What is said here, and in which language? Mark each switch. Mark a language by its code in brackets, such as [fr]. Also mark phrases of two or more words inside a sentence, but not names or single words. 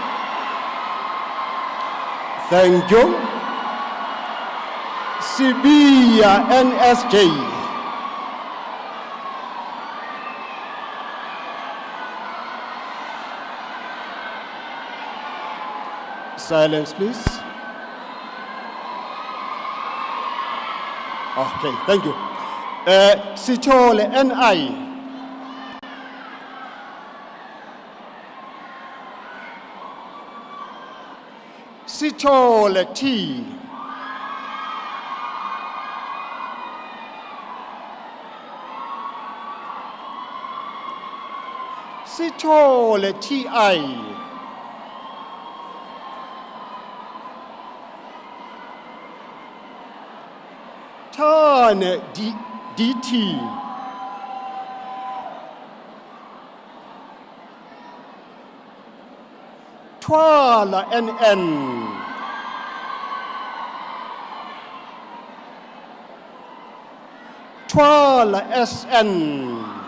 [en] Thank you. Sibia NSJ. Silence, please. Okay, thank you. Sichole NI. Sichole T. Sichole TI. Tane DT. Twala NN. Twala SN.